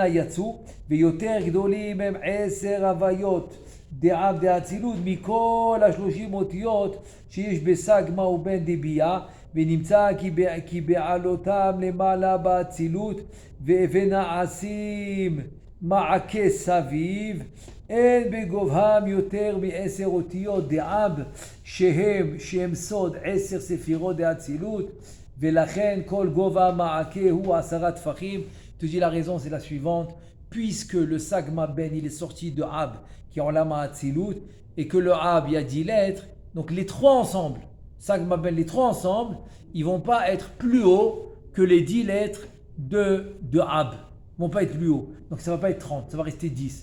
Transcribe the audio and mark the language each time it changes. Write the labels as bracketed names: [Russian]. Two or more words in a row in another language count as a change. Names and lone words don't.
[Hebrew] יצאו ויותר גדולים הם 10 הוויות דאב דאצילות מכל 30 אותיות שיש בסגמה ובן דבייה ונמצא כי בעלותם למעלה באצילות ונעשים מעקה סביב אין בגובהם יותר מ10 אותיות דאב שהם סוד 10 ספירות דאצילות ולכן כל גובה מעקה הוא 10 טפחים. [French] Tu dis la raison c'est la suivante, puisque le Sagma Ben il est sorti de Ab qui est en [Hebrew] עולם אצילות [French] et que le Ab il y a 10 lettres, donc les trois ensemble, Sagma Ben les trois ensemble, ils vont pas être plus haut que les 10 lettres de Ab, ils vont pas être plus haut, donc ça va pas être 30, ça va rester 10.